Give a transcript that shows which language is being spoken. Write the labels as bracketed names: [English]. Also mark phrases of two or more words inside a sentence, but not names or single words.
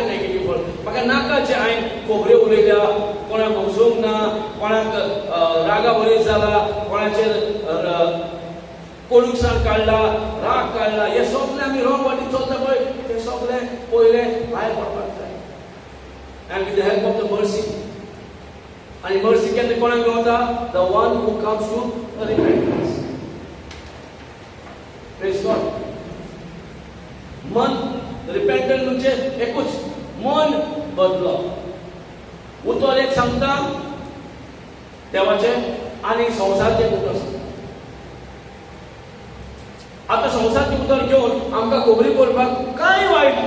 [Konkani] नेगेटीव फळ म्हाका नाका. जे हांवें खोबऱ्यो उलयल्या, कोणाक भोगसूंक ना, कोणाक रागा बरीच जाला, कोणाचेर कोणुकसाण काडला, राग काडला, हे सगळें आमी रॉंग वाटेन चलता पळय ते सगळें पयले भायर पडपाक जाय. [English] And with the help of the mercy. [Konkani] आनी मर्सी केन्ना कोणाक मेळटा? [English] The one who comes to repentance. Praise God. [Konkani] मन रिपेंटंट म्हणजे एकूच मन बदलप. उतर एक सांगता देवाचे आनी संवसारचे उतर सांगता. आता संवसारचे उतर घेवन आमकां खबरी करपाक कांय वायट ना.